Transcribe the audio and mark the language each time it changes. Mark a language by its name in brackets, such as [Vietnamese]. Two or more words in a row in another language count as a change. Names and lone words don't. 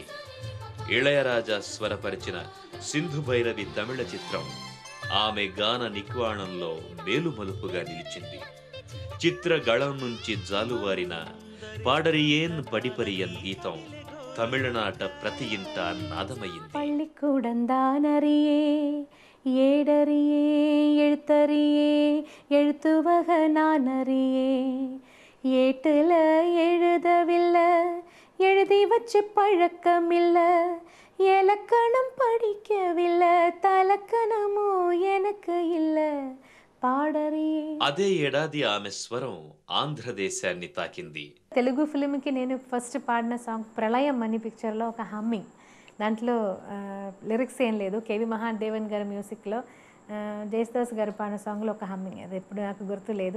[Telugu] ఇళయరాజా స్వరపరిచిన సింధు భైరవి తమిళ చిత్రం ఆమె గాన నిక్వాణంలో మేలుమలుపుగా నిలిచింది. చిత్ర గళం నుంచి జాలువారిన పాడరియేన్ పడిపరియన్ గీతం తమిళనాట ప్రతి ఇంట నాదమయ్యింది. [Tamil] பள்ளிக்கூடந்தானறியே ஏடறியே எழுத்தறியே எழுத்துவக நானறியே ஏட்டுல எழுதவில்லை எழுதி வச்சு பழக்கமில்ல இலக்கணம் படிக்கவில்லை தலக்கணமோ எனக்கு இல்ல పాడరియే. [Telugu] అదే ఏడాది ఆమె స్వరం ఆంధ్రదేశాన్ని తాకింది. తెలుగు ఫిల్మ్కి నేను ఫస్ట్ పాడిన సాంగ్ ప్రళయం అని పిక్చర్లో ఒక హమ్మింగ్, దాంట్లో లిరిక్స్ ఏం లేదు, కేవి మహాదేవన్ గారి మ్యూజిక్లో జయసుదాస్ గారు పాడిన సాంగ్లో ఒక హమ్మింగ్, అది ఎప్పుడు నాకు గుర్తు లేదు.